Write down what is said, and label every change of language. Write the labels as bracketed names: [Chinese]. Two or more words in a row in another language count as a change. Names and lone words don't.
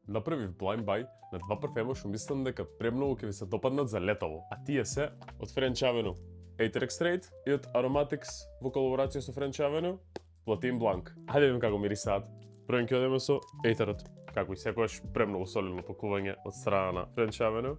[Macedonian] Направив [English] blind buy [Macedonian] на два парфема што мислам дека премногу ќе ви се допаднат за летово. А тие се од French Avenue Aether Extract и од Aromatics во колаборација со French Avenue Platin Blanc. Хајде да видим како мирисаат. Првен ќе одиме со Aetherот. Како и секогаш премногу солидно пакување од страна на French Avenue.